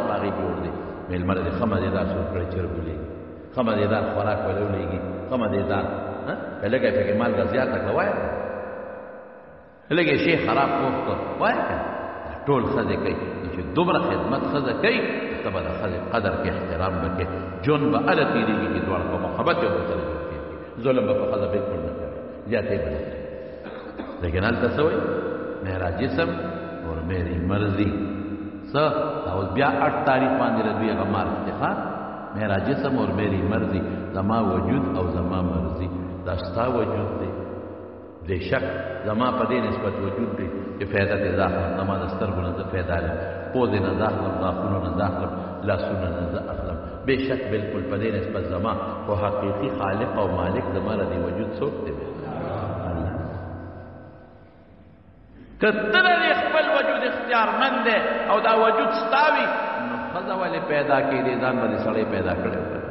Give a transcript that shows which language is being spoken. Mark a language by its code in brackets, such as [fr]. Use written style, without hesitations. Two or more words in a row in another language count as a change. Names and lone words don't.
[ps] په هغې جوړ دی میلمه له دې ښه مزېدار سور کړی چرګ ولېږي ښه مزېدار خوراک ولې ولېږي ښه مزېدار لږه یې پکې مالګه زیاته کړه وایه لږه یې شی خراب پوخ کړ وایه که ټول ښځې کوي چې دومره خدمت ښځه کوي ته به د ښځې قدر کې احترام به کې ژوند به هله تېرېږي چې دواړه په محبت یو بل سره ژوند کېږي ظلم به په ښځه بلکل نه کوي زیاتې به نه کوي لیکن هلته څه وایي [ur] میرا جسم اور میری مرضی [ps] څه او بیا 8 تاریخ باندې ردوی هغه مارچ دی ښه [ur] میرا جسم اور میری مرضی [ps] زما وجود او زما مرضی دا ستا وجود دی بے شک زما په دې نسبت وجود دی چې فایده دې ځاخلم زما د سترګو نه زه فایده لرم پوزې نه ځاخلم غاښونو نه ځاخلم لاسونه نه زه اخلم بے شک بالکل په دې نسبت زما خو حقیقي خالق او مالک زما د دې وجود څوک دی که ته د خپل وجود اختیارمند دی او دا وجود ستا وي نو ښځه ولې پیدا کېدې ځان به دې سړی پیدا کړی